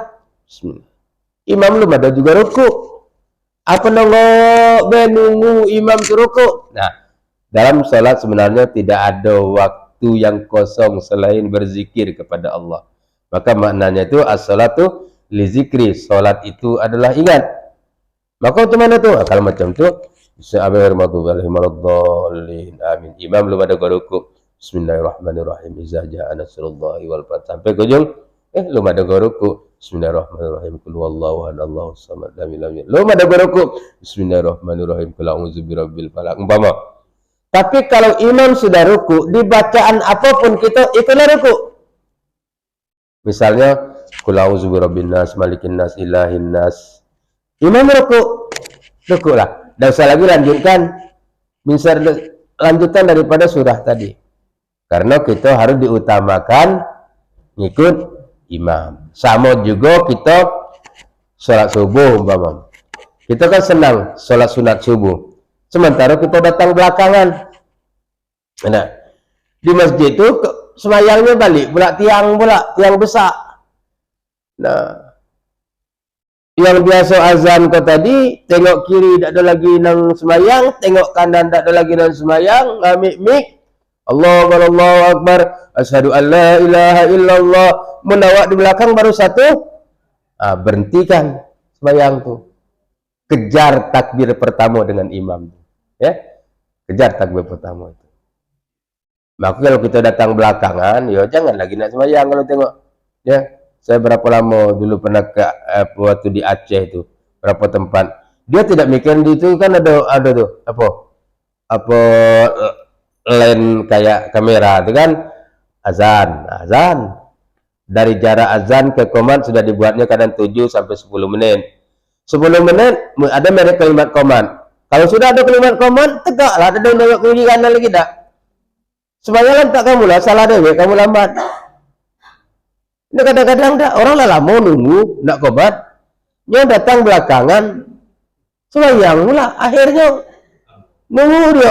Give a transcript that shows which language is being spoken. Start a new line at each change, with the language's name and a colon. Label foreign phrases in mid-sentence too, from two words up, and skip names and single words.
Malay: Bismillah. Imam belum ada juga ruku. Apa nongok menunggu imam tu ruku? Nah, dalam sholat sebenarnya tidak ada waktu yang kosong selain berzikir kepada Allah. Maka maknanya itu
Arabic: الصلاة لذكري.
Malay: Sholat itu adalah ingat. Maka macam mana tu? Kalau macam tu, amin. Imam belum ada ruku.
Arabic: بسم الله الرحمن الرحيم. إذا جاء نصر الله والفتح.
Malay: Sampai ke ujung, belum ada ruku.
Arabic: بسم الله الرحمن الرحيم قل هو الله أحد الله الصمد لم يلد.
Malay: Belum ada ruku.
Arabic: بسم الله الرحمن الرحيم قل أعوذ برب الفلق.
Malay: Umpama. Tapi kalau imam sudah ruku, di bacaan apapun kita ikutlah ruku.
Arabic: Misalnya, قل أعوذ برب الناس ملك الناس إله الناس.
Malay: Imam ruku lah. Dan saya lagi lanjutkan, lanjutkan daripada surah tadi. Karena kita harus diutamakan ngikut imam. Sama juga kita sholat subuh, umpama. Kita kan senang sholat sunat subuh. Sementara kita datang belakangan. Nah, di masjid itu semayangnya balik, tiang besar. Nah, yang biasa azan kau tadi, tengok kiri tak ada lagi nang semayang, tengok kanan tak ada lagi nang semayang,
Arabic: ngamik-mik, الله أكبر أشهد أن لا إله إلا الله,
Malay: menawak di belakang baru satu, berhentikan semayang tu. Kejar takbir pertama dengan imam. Ya, kejar takbir pertama itu. Maka kalau kita datang belakangan, ya jangan lagi nak semayang kalau tengok. Ya, saya berapa lama dulu pernah ke waktu di Aceh itu, berapa tempat. Dia tidak mikir di itu kan ada tuh apa lens kayak kamera itu kan azan. Dari jarak azan ke qomat sudah dibuatnya kadang 7 sampai 10 menit. 10 menit ada merek kalimat qomat. Kalau sudah ada kalimat qomat, tegaklah. Ada nengok kiri kanan lagi tak. Sembahyang tak kamu lah, salah deh, kamu lambat. Ini kadang-kadang tak orang lah lama nunggu nak qomat, yang datang belakangan sembahyang pula, akhirnya nunggu dia.